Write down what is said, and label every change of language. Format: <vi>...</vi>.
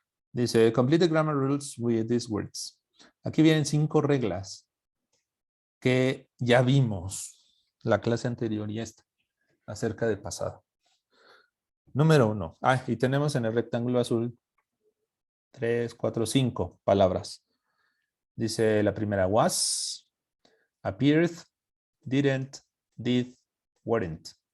<en>Dice, complete the grammar rules with these words.</en> <es>Aquí vienen 5 reglas que ya vimos la clase anterior y esta, acerca del pasado. Número 1. Y tenemos en el rectángulo azul 3, 4, 5 palabras. Dice la primera,</es> <en>was, appeared, didn't, did, weren't.</en>